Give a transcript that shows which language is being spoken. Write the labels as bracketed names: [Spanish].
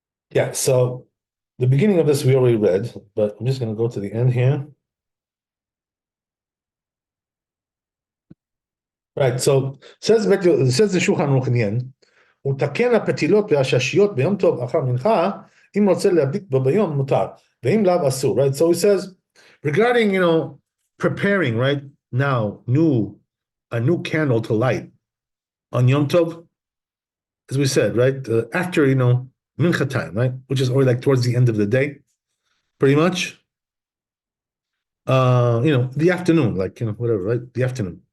[English] Yeah, so the beginning of this we already read, but I'm just going to go to the end here. Right, so says the Shulchan Aruch in the end, [Hebrew] ותקן הפתילות והששיות ביום טוב אחר מנחה, אם רוצה להדליק בו ביום מותר, ואם לאו אסור, [English] right? So he says, regarding, preparing, right, now, a new candle to light on Yom Tov, as we said, right, after, mincha time, right, which is already like towards the end of the day, pretty much, the afternoon, like, whatever, right, the afternoon.